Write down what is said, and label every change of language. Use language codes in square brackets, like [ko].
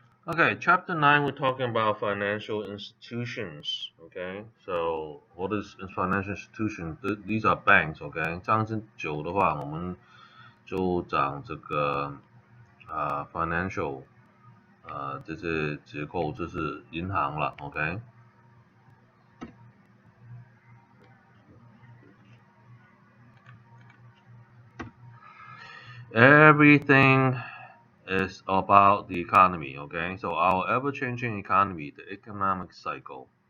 [en] Okay, chapter 9, we're talking about financial institutions. Okay, so what is financial institution? These are banks. [zh] OK，这样子久的话，我们就讲这个financial 这些结构就是银行了。 [en] OK， everything is about the economy. Okay, so our ever-changing economy, the economic cycle.